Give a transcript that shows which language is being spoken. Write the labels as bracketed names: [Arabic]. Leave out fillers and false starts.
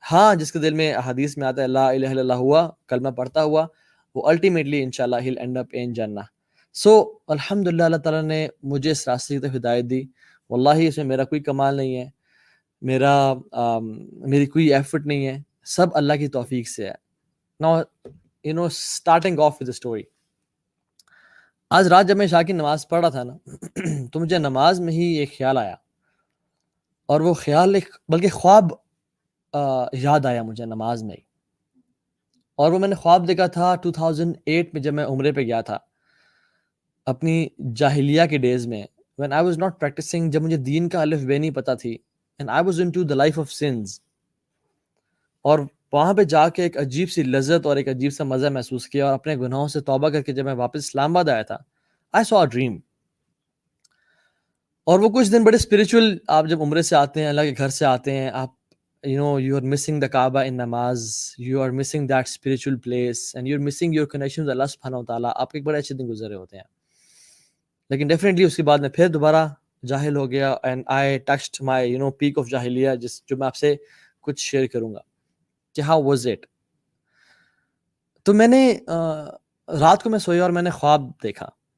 [Urdu] ہاں جس کے دل میں حدیث میں آتا ہے [Arabic] لا الہ الا اللہ [Urdu] ہوا، کلمہ پڑھتا ہوا، وہ الٹیمیٹلی انشاءاللہ [English] he'll end up in [Urdu] جنہ. سو الحمدللہ اللہ تعالیٰ نے مجھے اس راستے کی طرف ہدایت دی. واللہ اس میں میرا کوئی کمال نہیں ہے، میری کوئی ایفرٹ نہیں ہے، سب اللہ کی توفیق سے ہے. [English] Now starting off with the story. [Urdu] آج رات جب میں عشاء کی نماز پڑھ رہا تھا نا تو مجھے نماز میں ہی ایک خیال آیا، اور وہ خیال بلکہ خواب یاد آیا مجھے نماز میں ہی. اور وہ میں نے خواب دیکھا تھا 2008 میں جب میں عمرے پہ گیا تھا اپنی جاہلیہ کے ڈیز میں، [English] when I was not practicing، [Urdu] جب مجھے دین کا الف بے نہیں پتہ تھی، [English] and I was into the life of sins. [Urdu] اور وہاں پہ جا کے ایک عجیب سی لذت اور ایک عجیب سا مزہ محسوس کیا، اور اپنے گناہوں سے توبہ کر کے جب میں واپس اسلام آباد آیا تھا [English] I saw a dream. [Urdu] اور وہ کچھ دن بڑے اسپریچول، آپ جب عمرے سے آتے ہیں، اللہ کے گھر سے آتے ہیں، آپ [English] you are missing the Kaaba in namaz, you are missing that spiritual place, and you're missing your connection with Allah subhanahu wa ta'ala. [Urdu] آپ کے ایک بڑے اچھے دن گزرے ہوتے ہیں، لیکن ڈیفینیٹلی اس کے بعد میں پھر دوبارہ جاہل ہو گیا، [English] and I touched my peak of [Urdu] جاہلیہ، جو میں آپ سے کچھ شیئر کروں گا کہ [English] how was it. [Urdu] تو میں نے رات کو میں سویا اور میں نے خواب دیکھا.